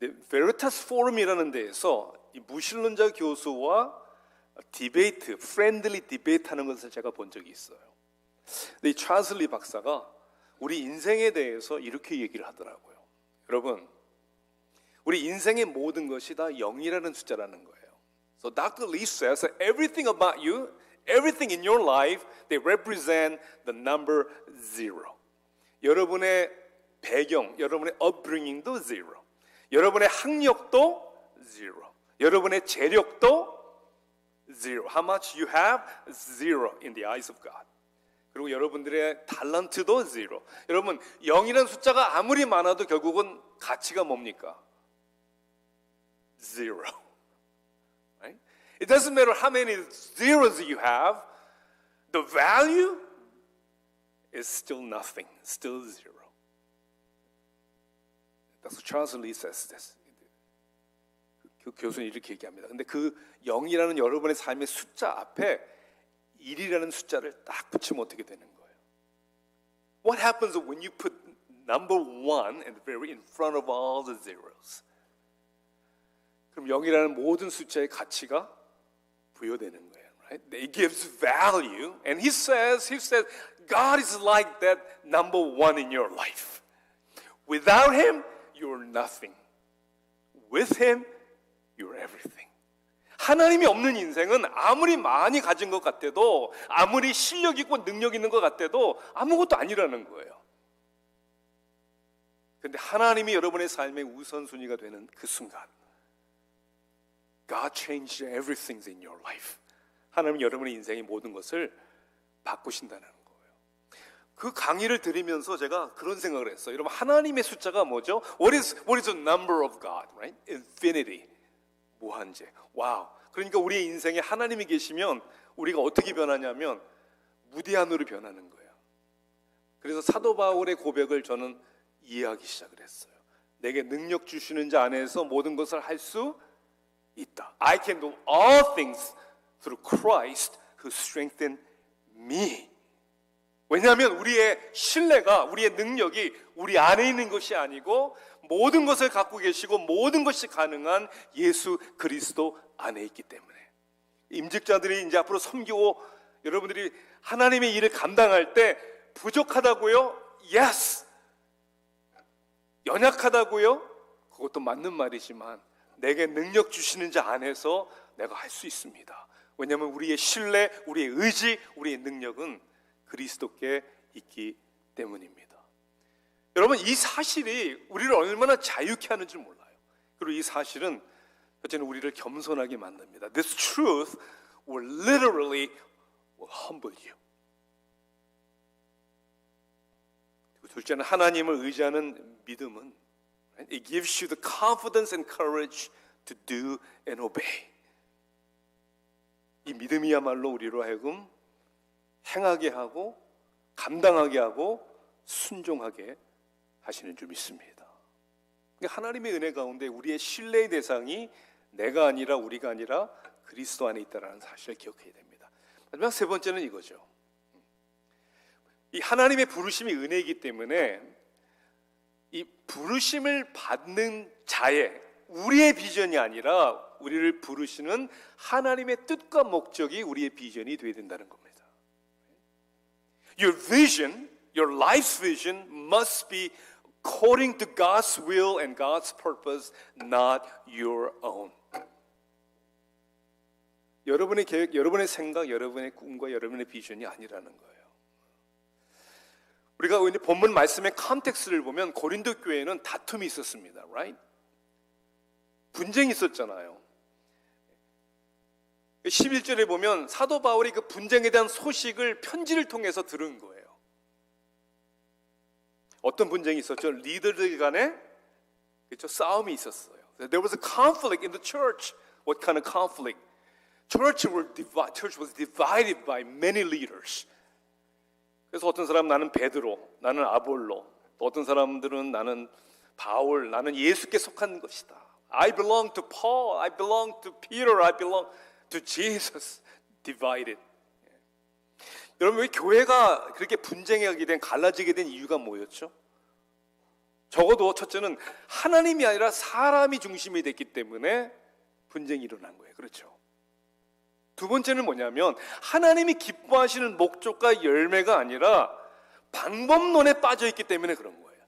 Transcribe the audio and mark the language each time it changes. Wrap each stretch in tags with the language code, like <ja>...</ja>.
<ko>베리타스 포럼이라는 데에서 이 무신론자 교수와 디베이트, 프렌들리 디베이트 하는 것을 제가 본 적이 있어요. 근데 이 찰스 리 박사가 우리 인생에 대해서 이렇게 얘기를 하더라고요. 여러분, 우리 인생의 모든 것이 다 0이라는 숫자라는 거예요.</ko> <en>So Dr. Lee says that everything about you, everything in your life, they represent the number 0.</en> <ko>여러분의 배경, 여러분의 upbringing도 0. 여러분의 학력도 0. 여러분의 재력도 0.</ko> <en>How much you have? 0 in the eyes of God. 그리고 여러분들의 탤런트도 0. 여러분, 0이라는 숫자가 아무리 많아도 결국은 가치가 뭡니까? 0. Right? It doesn't matter how many zeros you have. The value is still nothing, still 0. That's what Charles Lee says this.</en> <ko>그 교수는 이렇게 얘기합니다. 근데 그 0이라는 여러분의 삶의 숫자 앞에 1이라는 숫자를 딱 붙이면 어떻게 되는 거예요?</ko> <en>What happens when you put number 1 and very in front of all the zeros?</en> <ko>그럼 0이라는 모든 숫자의 가치가 부여되는 거예요.</ko> <en>Right? It gives value, and he says, God is like that number 1 in your life. Without Him, you're nothing. With Him, you're everything.</en> <ko>하나님이 없는 인생은 아무리 많이 가진 것 같아도, 아무리 실력 있고 능력 있는 것 같아도 아무것도 아니라는 거예요. 그런데 하나님이 여러분의 삶의 우선순위가 되는 그 순간,</ko> <en>God changed everything in your life.</en> <ko>하나님은 여러분의 인생의 모든 것을 바꾸신다는 거예요. 그 강의를 들으면서 제가 그런 생각을 했어요. 여러분, 하나님의 숫자가 뭐죠?</ko> <en>What is the number of God? Right? Infinity. 무한제. 와우.</en> <ko>그러니까 우리의 인생에 하나님이 계시면 우리가 어떻게 변하냐면 무대한으로 변하는 거예요. 그래서 사도 바울의 고백을 저는 이해하기 시작을 했어요. 내게 능력 주시는 자 안에서 모든 것을 할 수 있다. I can do all things through Christ who strengthened me. 왜냐하면 우리의 신뢰가, 우리의 능력이 우리 안에 있는 것이 아니고 모든 것을 갖고 계시고 모든 것이 가능한 예수 그리스도 안에 있기 때문에 임직자들이 이제 앞으로 섬기고 여러분들이 하나님의 일을 감당할 때 부족하다고요? Yes. 연약하다고요? 그것도 맞는 말이지만 내게 능력 주시는 자 안에서 내가 할 수 있습니다. 왜냐하면 우리의 신뢰, 우리의 의지, 우리의 능력은 그리스도께 있기 때문입니다. 여러분, 이 사실이 우리를 얼마나 자유케 하는지 몰라요. 그리고 이 사실은 첫째는 우리를 겸손하게 만듭니다.</ko> <en>This truth will literally humble you.</en> <ko>그리고 둘째는 하나님을 의지하는 믿음은</ko> <en>It gives you the confidence and courage to do and obey.</en> <ko>이 믿음이야말로 우리로 하여금 행하게 하고 감당하게 하고 순종하게 하시는 줄 믿습니다. 하나님의 은혜 가운데 우리의 신뢰의 대상이 내가 아니라 우리가 아니라 그리스도 안에 있다는 사실을 기억해야 됩니다. 마지막 세 번째는 이거죠. 이 하나님의 부르심이 은혜이기 때문에 이 부르심을 받는 자의 우리의 비전이 아니라 우리를 부르시는 하나님의 뜻과 목적이 우리의 비전이 되어야 된다는 겁니다.</ko> <en>Your vision, your life's vision must be according to God's will and God's purpose, not your own.</en> <ko>여러분의 계획, 여러분의 생각, 여러분의 꿈과 여러분의 비전이 아니라는 거예요. 우리가 본문 말씀의 컨텍스트를 보면 고린도 교회는 다툼이 있었습니다. Right? 분쟁이 있었잖아요. 11절에 보면 사도 바울이 그 분쟁에 대한 소식을 편지를 통해서 들은 거예요. 어떤 분쟁이 있었죠? 리더들 간에 그렇죠? 싸움이 있었어요.</ko> <en>There was a conflict in the church. What kind of conflict? Church was divided by many leaders.</en> <ko>그래서 어떤 사람은 나는 베드로, 나는 아볼로, 또 어떤 사람들은 나는 바울, 나는 예수께 속한 것이다.</ko> <en>I belong to Paul, I belong to Peter, I belong to Jesus. Divided.</en> <ko>여러분, 왜 교회가 그렇게 분쟁하게 된, 갈라지게 된 이유가 뭐였죠? 적어도 첫째는 하나님이 아니라 사람이 중심이 됐기 때문에 분쟁이 일어난 거예요. 그렇죠? 두 번째는 뭐냐면 하나님이 기뻐하시는 목적과 열매가 아니라 방법론에 빠져 있기 때문에 그런 거예요.</ko>